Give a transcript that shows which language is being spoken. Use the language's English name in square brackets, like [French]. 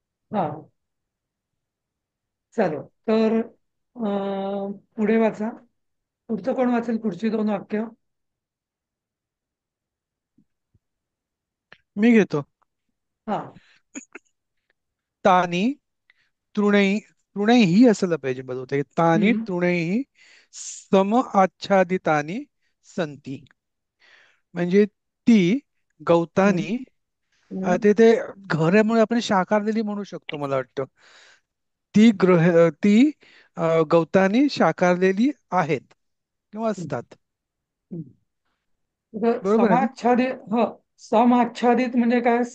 [Marathi] हा चालेल. तर पुढे वाचा. पुढचं कोण वाचेल पुढची 2 वाक्य? मी घेतो. हा [Sanskrit] तानी तृणैः [Marathi] असलं पाहिजे बरोबर. [Sanskrit] तानी हम्म तृणैः सम आच्छादितानि संती. [Marathi] म्हणजे ती हम्म गवतानी हम्म ते घरामुळे आपण शाकारलेली म्हणू शकतो मला वाटतं. ती गवतानी शाकारलेली आहेत किंवा हम्म असतात. हम्म. तर बरोबर आहे ना? समाच्छादित म्हणजे काय?